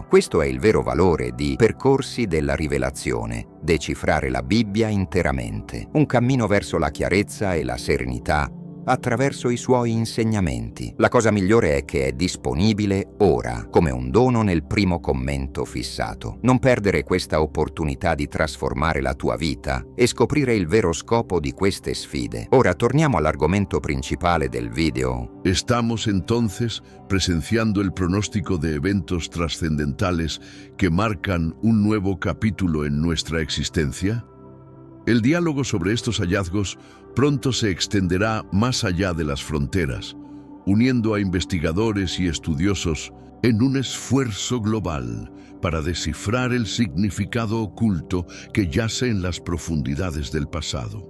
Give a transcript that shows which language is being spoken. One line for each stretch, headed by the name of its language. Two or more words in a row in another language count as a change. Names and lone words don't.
Italian: Questo è il vero valore di Percorsi della Rivelazione, decifrare la Bibbia interamente, un cammino verso la chiarezza e la serenità attraverso i suoi insegnamenti. La cosa migliore è che è disponibile ora, come un dono nel primo commento fissato. Non perdere questa opportunità di trasformare la tua vita e scoprire il vero scopo di queste sfide. Ora torniamo all'argomento principale del video.
Spanish: ¿Estamos entonces presenciando el pronóstico de eventos trascendentales que marcan un nuevo capítulo en nuestra existencia? El diálogo sobre estos hallazgos pronto se extenderá más allá de las fronteras, uniendo a investigadores y estudiosos en un esfuerzo global para descifrar el significado oculto que yace en las profundidades del pasado.